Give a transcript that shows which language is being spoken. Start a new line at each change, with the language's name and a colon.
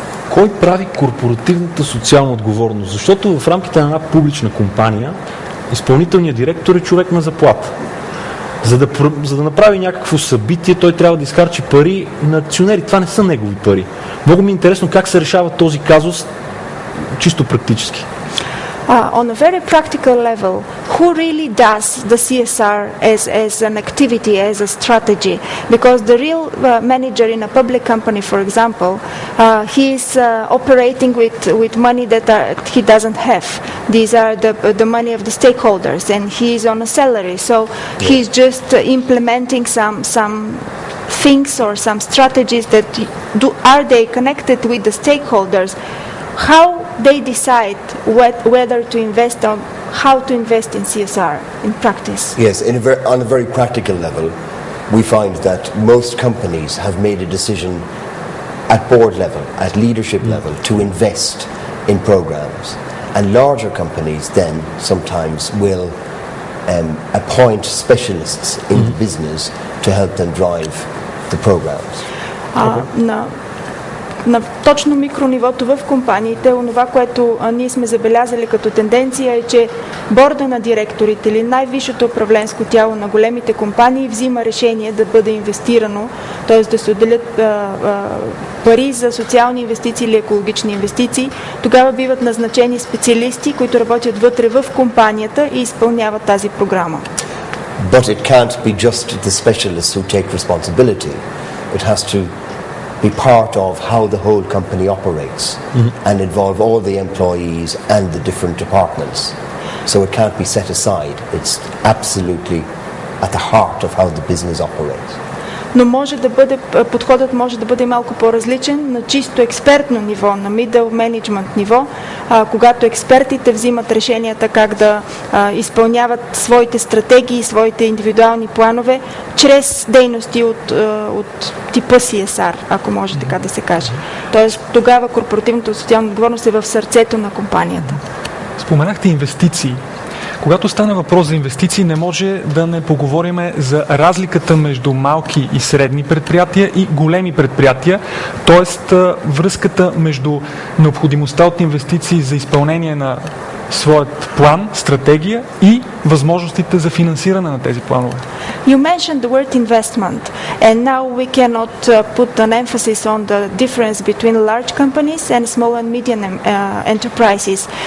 Bulgarian: Кой прави корпоративната социална отговорност? Защото в рамките на една публична компания изпълнителният директор е човек на заплата. За да направи някакво събитие, той трябва да изхарчи пари на акционери. Това не са негови пари. Много ми е интересно как се решава този казус чисто практически.
English: On a very practical level, who really does the CSR as an activity, as a strategy? Because the real manager in a public company, for example, he is operating with money that he doesn't have. These are the money of the stakeholders, and he is on a salary. So he's just implementing some things or some strategies that are they connected with the stakeholders? How they decide whether to invest or how to invest in CSR in practice? Yes, on a very practical level, we find that most companies have made a decision at board level, at leadership level, to invest in programs. And larger companies then sometimes will appoint specialists in the business to help them drive the programs.
Bulgarian: На точно микронивото в компаниите, онова, което ние сме забелязали като тенденция е, че борда на директорите или най-висшето управленско тяло на големите компании взима решение да бъде инвестирано, т.е. да се отделят пари за социални инвестиции или екологични инвестиции. Тогава биват назначени специалисти, които работят вътре в компанията и изпълняват тази програма.
English: But it can't be just the specialists who take responsibility. It has to be part of how the whole company operates and involve all the employees and the different departments. So it can't be set aside. It's absolutely at the heart of how the business operates.
Bulgarian: Но подходът може да бъде малко по-различен на чисто експертно ниво, на middle management ниво, когато експертите взимат решенията как да изпълняват своите стратегии, своите индивидуални планове, чрез дейности от типа CSR, ако може така да се каже. Тоест тогава корпоративната социална отговорност е в сърцето на компанията. Споменахте инвестиции. Когато стане въпрос за инвестиции, не може да не поговорим за разликата между малки и средни предприятия и големи предприятия, т.е. връзката между необходимостта от инвестиции за изпълнение на своят план, стратегия и възможностите за финансиране на тези планове.
English: You mentioned the word investment, and now we cannot put an emphasis on the difference between large companies and small and medium enterprises.